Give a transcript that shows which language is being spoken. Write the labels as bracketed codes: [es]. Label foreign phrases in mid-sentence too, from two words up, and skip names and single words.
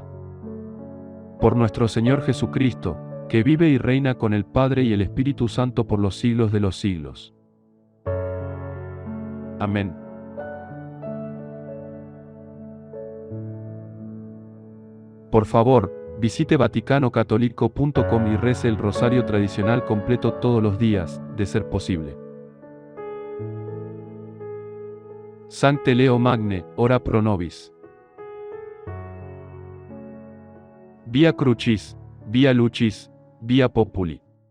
[es] Por nuestro Señor Jesucristo, que vive y reina con el Padre y el Espíritu Santo por los siglos de los siglos. Amén. Por favor, visite vaticanocatolico.com y rece el rosario tradicional completo todos los días, de ser posible. [la] Sancte Leo Magne, ora pro nobis. Via Crucis, via Lucis, via Populi.